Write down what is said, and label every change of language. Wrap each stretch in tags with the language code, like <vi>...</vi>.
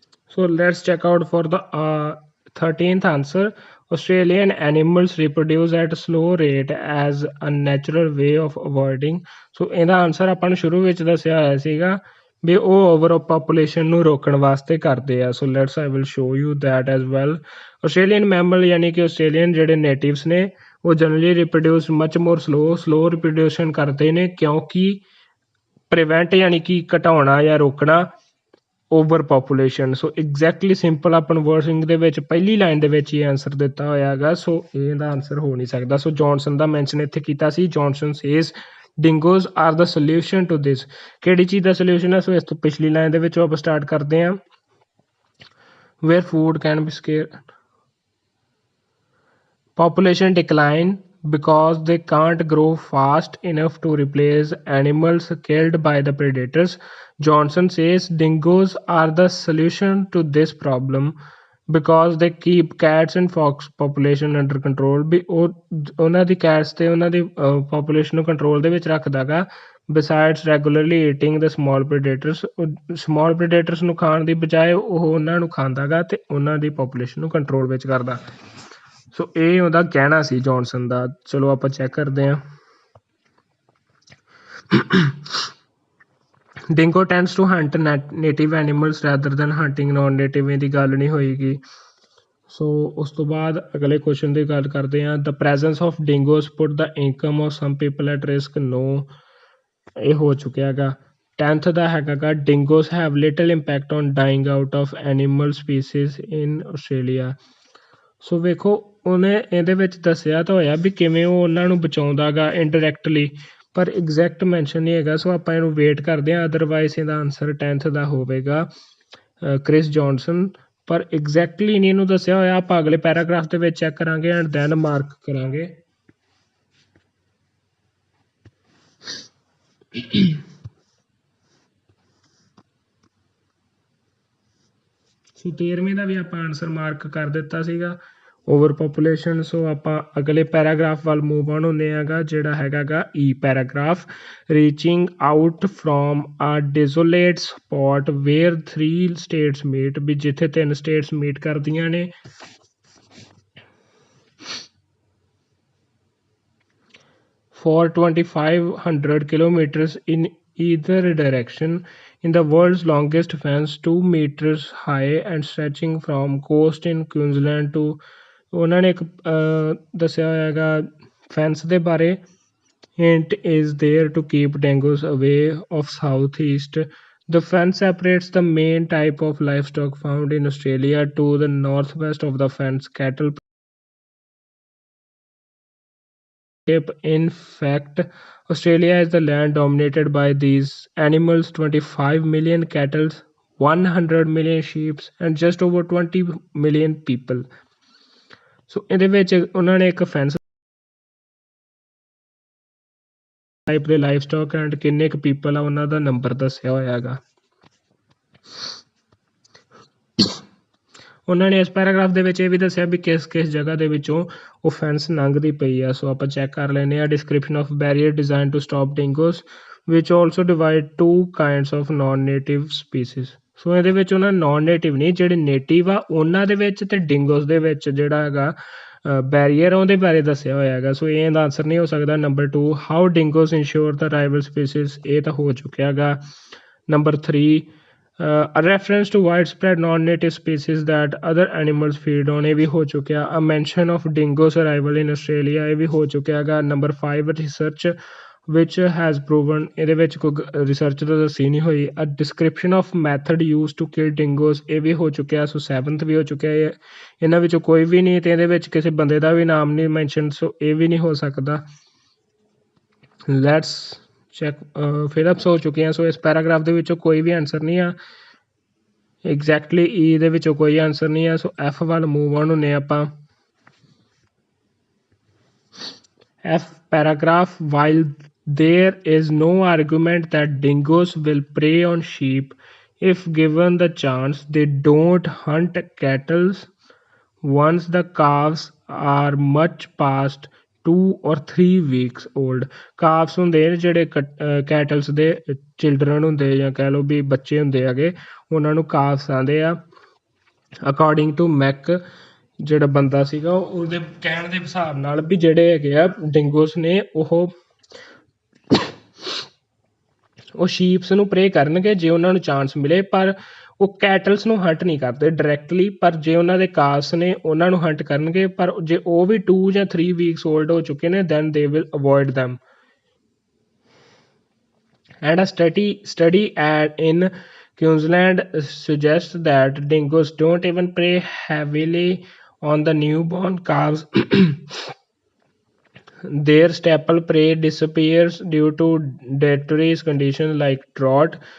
<en>So let's check out for the 13th answer. Australian animals reproduce at a slow rate as a natural way of avoiding.</en> <pa>So ਇਹਦਾ answer ਆਪਾਂ ਨੂੰ ਸ਼ੁਰੂ ਵਿੱਚ ਦੱਸਿਆ ਹੋਇਆ ਸੀਗਾ ਵੀ ਉਹ ਓਵਰ ਪਾਪੂਲੇਸ਼ਨ ਨੂੰ ਰੋਕਣ ਵਾਸਤੇ ਕਰਦੇ ਆ।</pa> <en>So let's I will show you that as well.</en> <pa>Australian ਮੈਮਲ ਯਾਨੀ ਕਿ ਆਸਟ੍ਰੇਲੀਅਨ ਜਿਹੜੇ ਨੇਟਿਵਸ ਨੇ ਉਹ</pa> <en>generally reproduce much more slow</en> <pa>ਰਿਪਰੋਡਿਊਸ਼ਨ ਕਰਦੇ ਨੇ, ਕਿਉਂਕਿ ਪ੍ਰੀਵੈਂਟ ਯਾਨੀ ਕਿ ਘਟਾਉਣਾ ਜਾਂ ਰੋਕਣਾ ਓਵਰ ਪਾਪੂਲੇਸ਼ਨ। ਸੋ ਐਗਜ਼ੈਕਟਲੀ ਸਿੰਪਲ ਆਪਾਂ ਨੂੰ ਵਰਡਿੰਗ ਦੇ ਵਿੱਚ ਪਹਿਲੀ ਲਾਈਨ ਦੇ ਵਿੱਚ ਹੀ ਆਨਸਰ ਦਿੱਤਾ ਹੋਇਆ ਹੈਗਾ। ਸੋ ਇਹਦਾ ਆਨਸਰ ਹੋ ਨਹੀਂ ਸਕਦਾ। ਸੋ ਜੌਨਸਨ ਦਾ ਮੈਂਸ਼ਨ ਇੱਥੇ ਕੀਤਾ ਸੀ।</pa> <en>Johnson says dingoes are the solution to this।</en> <pa>ਕਿਹੜੀ ਚੀਜ਼ ਦਾ ਸੋਲਿਊਸ਼ਨ ਹੈ? ਸੋ ਇਸ ਤੋਂ ਪਿਛਲੀ ਲਾਈਨ ਦੇ ਵਿੱਚੋਂ ਆਪਾਂ ਸਟਾਰਟ ਕਰਦੇ ਹਾਂ।</pa> <en>where food can be scarce, population decline because they can't grow fast enough to replace animals killed by the predators. Johnson says dingoes are the solution to this problem because they keep cats and fox population under control।</en> <pa>ਵੀ ਉਹ ਉਹਨਾਂ ਦੀ cats ਤੇ ਉਹਨਾਂ ਦੀ population ਨੂੰ control ਦੇ ਵਿੱਚ ਰੱਖਦਾ ਗਾ।</pa> <en>besides regularly eating the small predators,</en> <pa>small predators ਨੂੰ ਖਾਣ ਦੀ ਬਜਾਏ ਉਹ ਉਹਨਾਂ ਨੂੰ ਖਾਂਦਾ ਗਾ ਤੇ ਉਹਨਾਂ ਦੀ population ਨੂੰ control ਵਿੱਚ ਕਰਦਾ। ਸੋ ਇਹ ਉਹਦਾ ਕਹਿਣਾ ਸੀ ਜੌਨਸਨ ਦਾ। ਚਲੋ ਆਪਾਂ ਚੈੱਕ ਕਰਦੇ ਹਾਂ।</pa> <en>dingo tends to hunt native animals rather than hunting non-native।</en> <pa>ਇਹਦੀ ਗੱਲ ਨਹੀਂ ਹੋਏਗੀ। ਸੋ ਉਸ ਤੋਂ ਬਾਅਦ ਅਗਲੇ ਕੁਐਸਚਨ ਦੀ ਗੱਲ ਕਰਦੇ ਹਾਂ।</pa> <en>the presence of dingoes put the income of some people at risk। no,</en> <pa>ਇਹ ਹੋ ਚੁੱਕਿਆ ਹੈਗਾ। 10th ਦਾ ਹੈਗਾ ਗਾ</pa> <en>dingoes have little impact on dying out of animal species in Australia।</en> <pa>ਸੋ ਵੇਖੋ ਉਹਨੇ ਇਹਦੇ ਵਿੱਚ ਦੱਸਿਆ ਤਾਂ ਹੋਇਆ ਵੀ ਕਿਵੇਂ ਉਹ ਉਹਨਾਂ ਨੂੰ ਬਚਾਉਂਦਾ ਗਾ ਇਨਡਾਇਰੈਕਟਲੀ, ਪਰ ਐਗਜ਼ੈਕਟ ਮੈਂਸ਼ਨ ਨਹੀਂ ਹੈਗਾ। ਸੋ ਆਪਾਂ ਇਹਨੂੰ ਵੇਟ ਕਰਦੇ ਹਾਂ। ਅਦਰਵਾਈਜ਼ ਇਹਦਾ ਆਨਸਰ 10th ਦਾ ਹੋਵੇਗਾ ਕ੍ਰਿਸ ਜੌਨਸਨ, ਪਰ ਐਗਜ਼ੈਕਟਲੀ ਨਹੀਂ ਇਹਨੂੰ ਦੱਸਿਆ ਹੋਇਆ। ਆਪਾਂ ਅਗਲੇ ਪੈਰਾਗ੍ਰਾਫ ਦੇ ਵਿੱਚ ਚੈੱਕ ਕਰਾਂਗੇ ਐਂਡ ਦੈਨ ਮਾਰਕ ਕਰਾਂਗੇ। ਸੋ 13ਵੇਂ ਦਾ ਵੀ ਆਪਾਂ ਆਨਸਰ ਮਾਰਕ ਕਰ ਦਿੱਤਾ ਸੀਗਾ ਓਵਰ ਪੋਪੂਲੇਸ਼ਨ। ਸੋ ਆਪਾਂ ਅਗਲੇ ਪੈਰਾਗ੍ਰਾਫ ਵੱਲ ਮੂਵ ਆਨ ਹੁੰਦੇ ਹੈਗਾ, ਜਿਹੜਾ ਹੈਗਾ ਈ ਪੈਰਾਗ੍ਰਾਫ।</pa> <en>reaching out from a desolate spot where 3 states meet,</en> <pa>ਵੀ ਜਿੱਥੇ 3 ਸਟੇਟਸ ਮੀਟ ਕਰਦੀਆਂ ਨੇ।</pa> <en>For 2,500 kilometers in either direction, in the world's longest fence 2 meters high and stretching from coast in Queensland to,</en> <pa>ਉਹਨਾਂ ਨੇ ਇੱਕ ਦੱਸਿਆ ਹੋਇਆਗਾ ਫੈਂਸ ਦੇ ਬਾਰੇ।</pa> <en>Hint is there to keep dingoes away of southeast. The fence separates the main type of livestock found in Australia to the northwest of the fence, cattle. In fact, Australia is the land dominated by these animals. 25 million cattle, 100 million sheep and just over 20 million people.</en> <pa>So ਇਹਦੇ ਵਿੱਚ ਉਹਨਾਂ ਨੇ ਇੱਕ fence type ਦੇ live stock and ਕਿੰਨੇ ਕੁ people ਆ ਉਹਨਾਂ ਦਾ ਨੰਬਰ ਦੱਸਿਆ ਹੋਇਆ ਹੈਗਾ। ਉਹਨਾਂ ਨੇ ਇਸ ਪੈਰਾਗ੍ਰਾਫ ਦੇ ਵਿੱਚ ਇਹ ਵੀ ਦੱਸਿਆ ਵੀ ਕਿਸ ਕਿਸ ਜਗ੍ਹਾ ਦੇ ਵਿੱਚੋਂ ਉਹ ਫੈਂਸ ਲੰਘਦੀ ਪਈ ਆ। ਸੋ ਆਪਾਂ ਚੈੱਕ ਕਰ ਲੈਂਦੇ ਹਾਂ।</pa> <en>Description of barrier design to stop dingoes which also divide 2 kinds of non native species.</en> <pa>ਸੋ ਇਹਦੇ ਵਿੱਚ ਉਹਨਾਂ ਨਾਨ ਨੇਟਿਵ ਨਹੀਂ, ਜਿਹੜੇ ਨੇਟਿਵ ਆ ਉਹਨਾਂ ਦੇ ਵਿੱਚ ਤੇ ਡਿੰਗੋਸ ਦੇ ਵਿੱਚ ਜਿਹੜਾ ਹੈਗਾ ਬੈਰੀਅਰ ਉਹਦੇ ਬਾਰੇ ਦੱਸਿਆ ਹੋਇਆ ਹੈਗਾ। ਸੋ ਇਹਦਾ ਆਨਸਰ ਨਹੀਂ ਹੋ ਸਕਦਾ। Number 2</pa> <en>how dingoes ensure the rival species,</en> <pa>ਇਹ ਤਾਂ ਹੋ ਚੁੱਕਿਆ ਹੈਗਾ।</pa> <en>number 3 a reference to widespread non-native species that other animals feed on,</en> <pa>ਇਹ ਵੀ ਹੋ ਚੁੱਕਿਆ।</pa> <en>a mention of dingoes arrival in Australia,</en> <pa>ਇਹ ਵੀ ਹੋ ਚੁੱਕਿਆ ਹੈਗਾ। Number 5</pa> <en>research which has proven,</en> <pa>ਇਹਦੇ ਵਿੱਚ ਕੋਈ ਰਿਸਰਚ ਤਾਂ ਦੱਸੀ ਨਹੀਂ ਹੋਈ।</pa> <en>a description of method used to kill dingoes,</en> <pa>ਇਹ ਵੀ ਹੋ ਚੁੱਕਿਆ। ਸੋ 7th ਵੀ ਹੋ ਚੁੱਕਿਆ। ਇਹਨਾਂ ਵਿੱਚੋਂ ਕੋਈ ਵੀ ਨਹੀਂ ਤੇ ਇਹਦੇ ਵਿੱਚ ਕਿਸੇ ਬੰਦੇ ਦਾ ਵੀ ਨਾਮ ਨਹੀਂ ਮੈਂਸ਼ਨ, ਸੋ ਇਹ ਵੀ ਨਹੀਂ ਹੋ ਸਕਦਾ।</pa> <en>let's check fill ups</en> <pa>ਹੋ ਚੁੱਕੀਆਂ। ਸੋ ਇਸ ਪੈਰਾਗ੍ਰਾਫ ਦੇ ਵਿੱਚੋਂ ਕੋਈ ਵੀ ਆਨਸਰ ਨਹੀਂ ਆ। ਐਗਜ਼ੈਕਟਲੀ ਈ ਦੇ ਵਿੱਚੋਂ ਕੋਈ ਆਨਸਰ ਨਹੀਂ ਆ। ਸੋ ਐਫ ਵੱਲ ਮੂਵ ਆਨ ਹੁੰਦੇ ਆਪਾਂ।</pa> <en>F paragraph while there is no argument that dingoes will prey on sheep if given the chance, they don't hunt cattle once the calves are much past 2 or 3 weeks old.</en> <pa>ਕਾਫਸ ਹੁੰਦੇ ਨੇ ਜਿਹੜੇ cattles ਦੇ children ਹੁੰਦੇ ਜਾਂ ਕਹਿ ਲਓ ਵੀ ਬੱਚੇ ਹੁੰਦੇ ਹੈਗੇ, ਉਹਨਾਂ ਨੂੰ ਕਾਫਸ ਆਉਂਦੇ ਆ। ਅਕੋਰਡਿੰਗ ਟੂ ਮੈਕ ਜਿਹੜਾ ਬੰਦਾ ਸੀਗਾ ਉਹਦੇ ਕਹਿਣ ਦੇ ਹਿਸਾਬ ਨਾਲ ਵੀ ਜਿਹੜੇ ਹੈਗੇ ਆ ਡਿੰਗੋਸ ਨੇ ਉਹ ਸ਼ੀਪਸ ਨੂੰ ਪ੍ਰੇ ਕਰਨਗੇ ਜੇ ਉਹਨਾਂ ਨੂੰ ਚਾਂਸ ਮਿਲੇ, ਪਰ ਉਹ ਕੈਟਲਸ ਨੂੰ ਹੰਟ ਨਹੀਂ ਕਰਦੇ ਡਾਇਰੈਕਟਲੀ। ਪਰ ਜੇ ਉਹਨਾਂ ਦੇ ਕਾਸ ਨੇ ਉਹਨਾਂ ਨੂੰ ਹੰਟ ਕਰਨਗੇ, ਪਰ ਜੇ ਉਹ ਵੀ 2 ਜਾਂ 3 ਵੀਕਸ ਓਲਡ ਹੋ ਚੁੱਕੇ ਨੇ</pa> <en>Then they will avoid them. And a study in Queensland suggests that dingoes don't even prey heavily on the newborn calves. Their staple prey disappears due to dietary conditions like drought.</en>